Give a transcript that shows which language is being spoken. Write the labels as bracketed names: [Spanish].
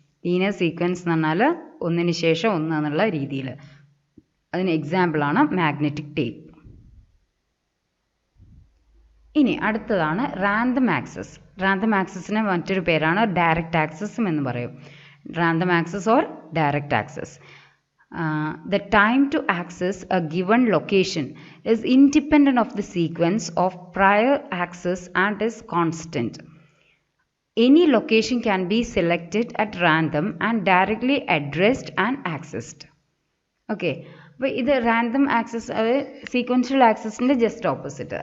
[Malayalam] Linear sequence എന്ന് പറഞ്ഞാൽ ഒന്നിന് ശേഷം ഒന്ന് എന്നുള്ള രീതിയിൽ. അതിന് എക്സാമ്പിളാണ് മാഗ്നറ്റിക് ടേപ്പ്. ഇനി അടുത്തതാണ് റാൻഡം ആക്സസ്. റാൻഡം ആക്സസിന് മറ്റൊരു പേരാണ് ഡയറക്റ്റ് ആക്സസും എന്ന് പറയും. [English] Random access or direct access. The time to access a given location is independent of the sequence of prior access and is constant. Any location can be selected at random and directly addressed and accessed. [Malayalam] Okay, അപ്പോൾ ഇത് random access, അതായത് sequential ആക്സസിൻ്റെ just opposite.